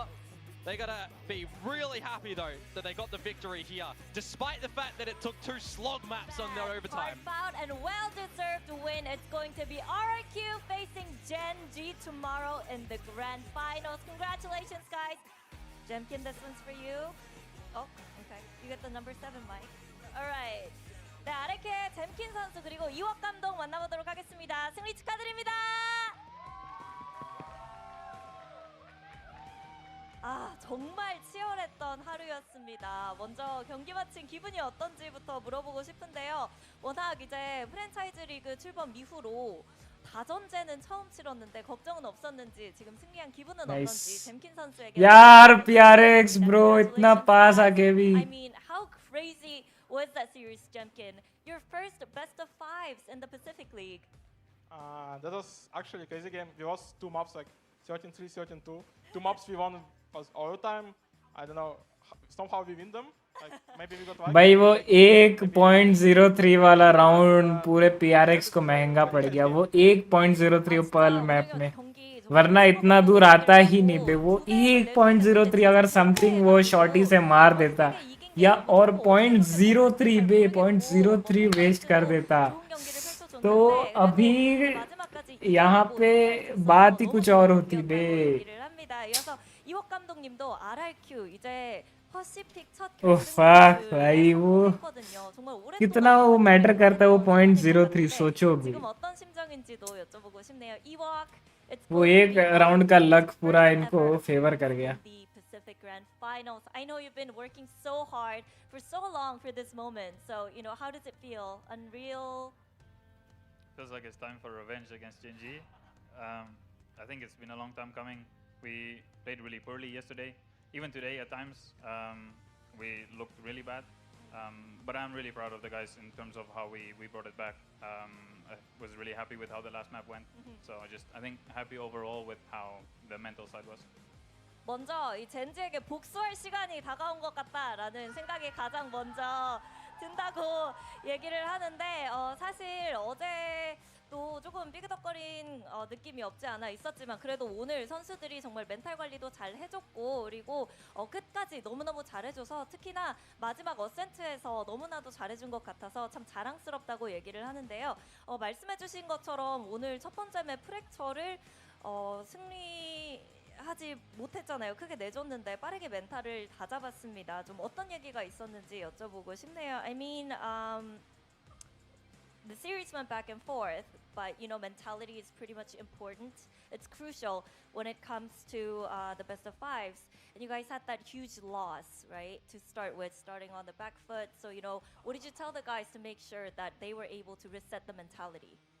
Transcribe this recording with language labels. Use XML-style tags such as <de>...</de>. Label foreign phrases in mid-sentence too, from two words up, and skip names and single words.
<en>They gotta be really happy though that they got the victory here, despite the fact that it took 2 slog maps on their overtime. Hard fought and well-deserved win. It's going to be RRQ facing Gen G tomorrow in the grand finals. Congratulations, guys. Jemkin, this one's for you. Oh, okay. You get the number 7, Mike. All right.</en> <ko>네, RRQ의 잼킨 선수 그리고 이혁 감독 만나보도록 하겠습니다. 승리 축하드립니다. 아, 정말 치열했던 하루였습니다. 먼저 경기 마친 기분이 어떤지부터 물어보고 싶은데요. 워낙 이제</ko> <en>franchise league</en> <ko>출범 이후로 다전제는 처음 치렀는데 걱정은 없었는지 지금 승리한 기분은</ko> <en>Nice.</en> <ko>어떤지 잼킨 선수에게</ko> <hi>यार PRX bro इतना पास आके भी</hi> <en>I mean, how crazy was that series, Jemkin? Your first best of 5s in the Pacific League. That was actually a crazy game. We lost 2 maps, like 13-3, 13-2. 2 maps we won was overtime. I don't know. Somehow we win them. Like maybe we got lucky.</en> <hi>भाई वो</hi> <en>maybe-</en> <hi>1.03 वाला राउंड पूरे PRX को महंगा पड़ गया। वो 1.03 पर्ल मैप में, वरना इतना दूर आता ही नहीं बे। वो 1.03 अगर समथिंग वो शॉटी से मार देता या और 0.03 बे 0.03 वेस्ट कर देता तो अभी यहाँ पे बात ही कुछ और होती बे।</hi> <ko>이복 감독님도 RRQ 이제 퍼시픽 첫</ko> <en>oh fuck</en> <hi>भाई, वो</hi> <ko>했거든요. 정말 오랫동안</ko> <hi>कितना वो मैटर करता है वो 0.03, सोचो भी।</hi> <ko>지금 어떤 심정인지도 여쭤보고 싶네요. 이복</ko> <hi>वो एक राउंड का लक पूरा इनको फेवर कर गया।</hi> <en>the Pacific Grand Finals. I know you've been working so hard for so long for this moment. So, you know, how does it feel? Unreal? Feels like it's time for revenge against Genji. I think it's been a long time coming. We played really poorly yesterday. Even today at times, we looked really bad. But I'm really proud of the guys in terms of how we brought it back. I was really happy with how the last map went. So I think happy overall with how the mental side was.</en> <ko>먼저 이 젠지에게 복수할 시간이 다가온 것 같다라는 생각이 가장 먼저 든다고 얘기를 하는데 사실 어제도 조금 삐그덕거린 느낌이 없지 않아 있었지만 그래도 오늘 선수들이 정말 멘탈 관리도 잘 해줬고 그리고 끝까지 너무너무 잘해줘서 특히나 마지막 어센트에서 너무나도 잘해준 것 같아서 참 자랑스럽다고 얘기를 하는데요. 말씀해주신 것처럼 오늘 첫 번째 맵 프랙처를 승리하지 못했잖아요. 크게 내줬는데 빠르게 멘탈을 다 잡았습니다. 좀 어떤 얘기가 있었는지 여쭤보고 싶네요.</ko> <en>I mean, the series went back and forth, but you know, mentality is pretty much important. It's crucial when it comes to the best of fives. And you guys had that huge loss, right, to start with, starting on the back foot. So, you know, what did you tell the guys to make sure that they were able to reset the mentality?</en>